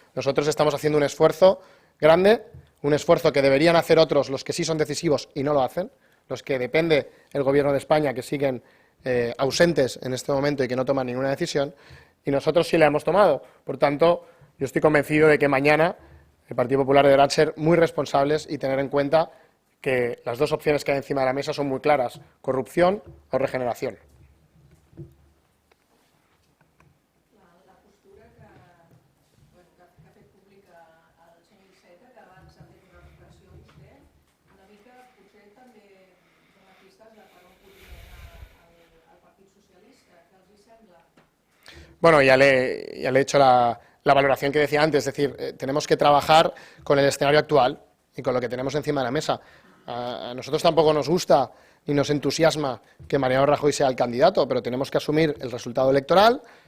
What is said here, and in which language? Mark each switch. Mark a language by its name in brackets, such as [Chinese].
[Spanish] Nosotros estamos haciendo un esfuerzo grande, un esfuerzo que deberían hacer otros, los que sí son decisivos y no lo hacen, los que depende el Gobierno de España, que siguen ausentes en este momento y que no toman ninguna decisión, y nosotros sí la hemos tomado. Por tanto, yo estoy convencido de que mañana el Partido Popular deberá ser muy responsables y tener en cuenta que las dos opciones que hay encima de la mesa son muy claras, corrupción o regeneración. [Catalan] La postura que ha fet pública el senyor Iceta, que abans ha fet una reflexió a vostè, una mica potser també dona pistes de per on podria anar el Partit Socialista. Què els hi sembla? [Spanish] Bueno, ya le he hecho la valoración que decía antes, es decir, tenemos que trabajar con el escenario actual y con lo que tenemos encima de la mesa. A nosotros tampoco nos gusta ni nos entusiasma que Mariano Rajoy sea el candidato, pero tenemos que asumir el resultado electoral.